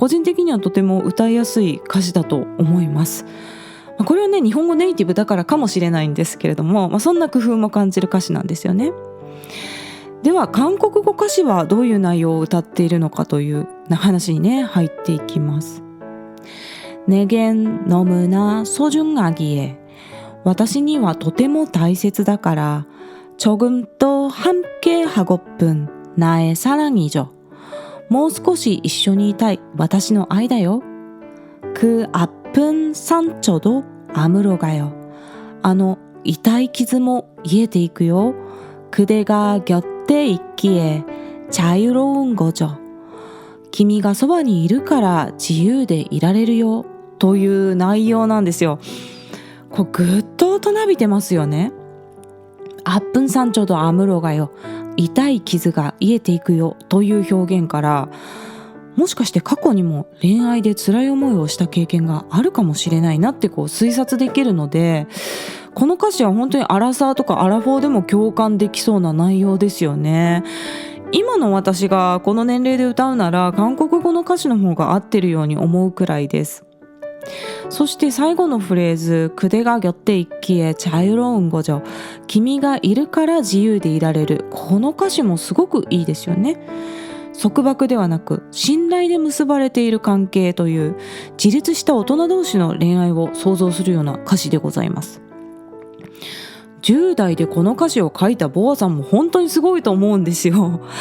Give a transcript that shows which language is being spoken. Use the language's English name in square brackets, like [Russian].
[Japanese] 個人的にはとても歌いやすい歌詞だと思います。これはね、日本語ネイティブだからかもしれないんですけれども、そんな工夫も感じる歌詞なんですよね。では韓国語歌詞はどういう内容を歌っているのかという話にね、入っていきます。 [Korean] 내겐 너무나 소중하기에、 [Japanese] 私にはとても大切だから [Korean] 조금 더 함께 하고픈 나의 사랑이죠。 [Japanese] もう少し一緒にいたい私の愛だよ。 [Korean] 그 아픈 상처도 아물어가요。 [Japanese] あの痛い傷も癒えていくよ。 [Korean] 그대가 곁에 있기에 자유로운 거죠。 [Japanese] 君がそばにいるから自由でいられるよ。という内容なんですよ。ぐっと大人びてますよね。 [Korean] 아픈 상처도 아물어가요。 [Japanese] 痛い傷が癒えていくよという表現から、もしかして過去にも恋愛で辛い思いをした経験があるかもしれないなって推察できるので、この歌詞は本当にアラサーとかアラフォーでも共感できそうな内容ですよね。今の私がこの年齢で歌うなら韓国語の歌詞の方が合ってるように思うくらいです。そして最後のフレーズ、 [Korean] 그대가 곁에 있기에 자유로운 거죠。 [Japanese] 君がいるから自由でいられる。この歌詞もすごくいいですよね。束縛ではなく信頼で結ばれている関係という自立した大人同士の恋愛を想像するような歌詞でございます。 10代でこの歌詞を書いたボアさんも本当にすごいと思うんですよ。